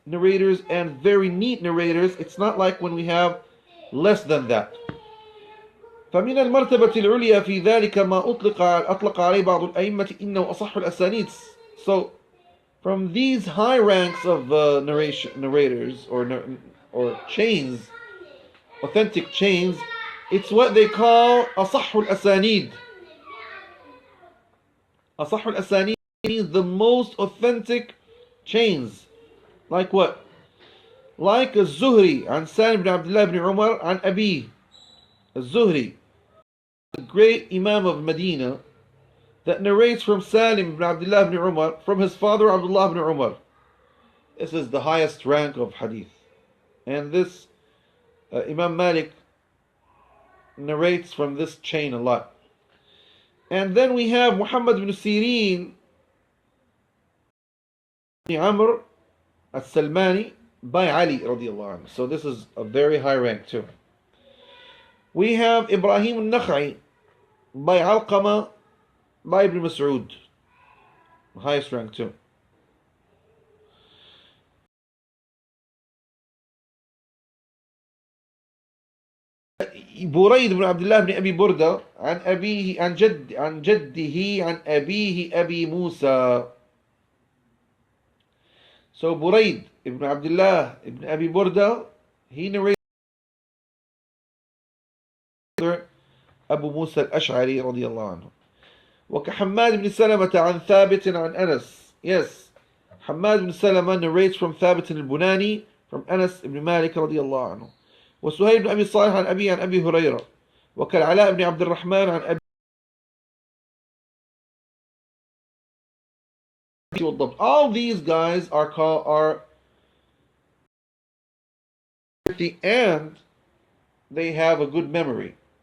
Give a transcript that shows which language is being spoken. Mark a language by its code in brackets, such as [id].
[en] narrators and very neat narrators. It's not like when we have less than that. [ar] فمن المرتبة العليا في ذلك ما أطلق عليه بعض الأئمة إنه أصح الأسانيد. [en] So from these high ranks of narrators or chains, authentic chains, it's what they call [ar] أصح الأسانيد. أصح الأسانيد [en] means the most authentic chains. Like what? Like [ar] الزهري عن سالم بن عبد الله بن عمر عن أبيه. [en] الزهري, the great Imam of Medina, that narrates from Salim ibn Abdullah ibn Umar from his father Abdullah ibn Umar. This is the highest rank of hadith. And this Imam Malik narrates from this chain a lot. And then we have Muhammad ibn Sirin ibn Amr al-Salmani by Ali radiallahu anhu. So this is a very high rank too. We have Ibrahim al-Nakhai by Alqama by Ibn Mas'ud, highest rank too. [ar] بريد بن عبد الله بن أبي بردة عن أبيه عن جده عن أبيه أبي موسى. [en] So بريد ibn Abdullah ibn Abi Burda, he narrated أبو موسى الأشعري رضي الله عنه. [ar] وكحماد بن سلمة عن ثابت عن أنس. [en] Yes, [ar] حماد بن سلمة [en] narrates from [ar] ثابت البناني from أنس بن مالك رضي الله عنه. وسهيل بن أبي صالح عن أبي عن أبي هريرة. وكالعلاء بن عبد الرحمن عن أبي. [en] All these guys are at the end they have a good memory.